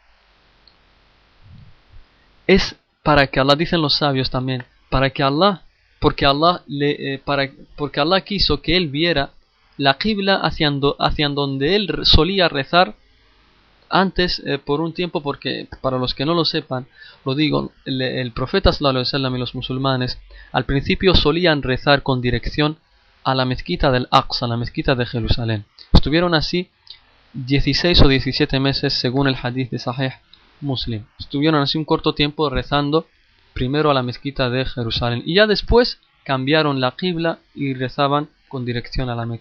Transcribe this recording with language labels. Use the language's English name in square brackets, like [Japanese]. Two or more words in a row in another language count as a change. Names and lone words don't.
[Spanish] es para que Allah, dicen los sabios también, porque Allah quiso que él viera la qibla hacia donde él solía rezar antes, por un tiempo, porque para los que no lo sepan, lo digo, el profeta [Arabic] صلى الله عليه وسلم [Spanish] y los musulmanes al principio solían rezar con dirección a la mezquita del Aqsa, la mezquita de Jerusalén. Estuvieron así 16 o 17 meses según el hadith de Sahih Muslim. Estuvieron así un corto tiempo rezando primero a la mezquita de Jerusalén y ya después cambiaron la qibla y rezaban con dirección a la Meca.